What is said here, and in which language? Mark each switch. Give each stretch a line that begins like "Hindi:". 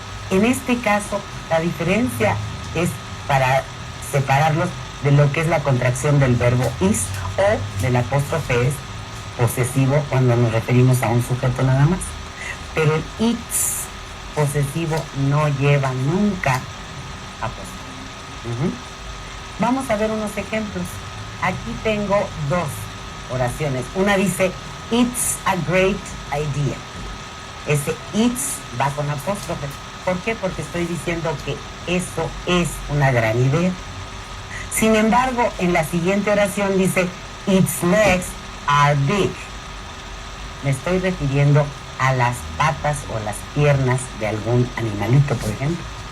Spanish: En este caso, la diferencia es para separarlos de lo que es la contracción del verbo is o del apóstrofe es posesivo cuando nos referimos a un sujeto nada más. Pero el its posesivo no lleva nunca apóstrofe. Vamos a ver unos ejemplos. Aquí tengo dos oraciones. Una dice,
English: it's a great idea.
Spanish: Ese it's va con apóstrofe. ¿Por qué? Porque estoy diciendo que eso es una gran idea. Sin embargo, en la siguiente oración dice,
English: its legs are big.
Spanish: Me estoy refiriendo a las patas o las piernas de algún animalito, por ejemplo.